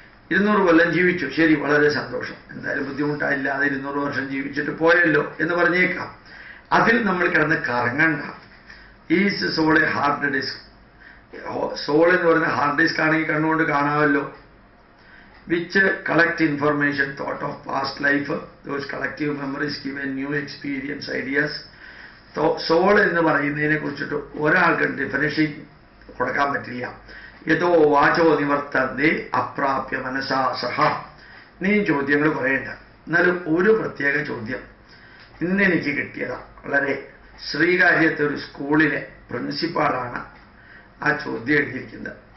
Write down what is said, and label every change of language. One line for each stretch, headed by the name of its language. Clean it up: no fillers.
Malayalam: 200 കൊല്ലം ജീവിച്ചു, ശരി, വളരെ സന്തോഷം, എന്തായാലും ബുദ്ധിമുട്ടായില്ലാതെ 200 വർഷം ജീവിച്ചിട്ട് പോയല്ലോ എന്ന് പറഞ്ഞേക്കാം. അതിൽ നമ്മൾ കിടന്ന് കറങ്ങണ്ട.
English: Is soul a hard disk?
Malayalam: Soul എന്ന് പറയുന്ന ഹാർഡ് ഡിസ്ക് ആണെങ്കിൽ കണ്ണുകൊണ്ട് കാണാമല്ലോ.
English: which collect information, thought of past life, those collective memories give a new experience, ideas.
Malayalam: Soul എന്ന് പറയുന്നതിനെ കുറിച്ചിട്ട് ഒരാൾക്ക് ഡെഫിനേഷൻ കൊടുക്കാൻ പറ്റില്ല.
Sanskrit: യഥോ വാചോ നിവർത്തന്തേ അപ്രാപ്യ മനസാ സഹ.
Malayalam: നീ ചോദ്യങ്ങൾ പറയണ്ട. എന്നാലും ഒരു പ്രത്യേക ചോദ്യം ഇന്നെനിക്ക് കിട്ടിയതാണ്. വളരെ ശ്രീകാര്യത്തെ ഒരു സ്കൂളിലെ പ്രിൻസിപ്പാളാണ് ആ ചോദ്യം എഴുതിയിരിക്കുന്നത്.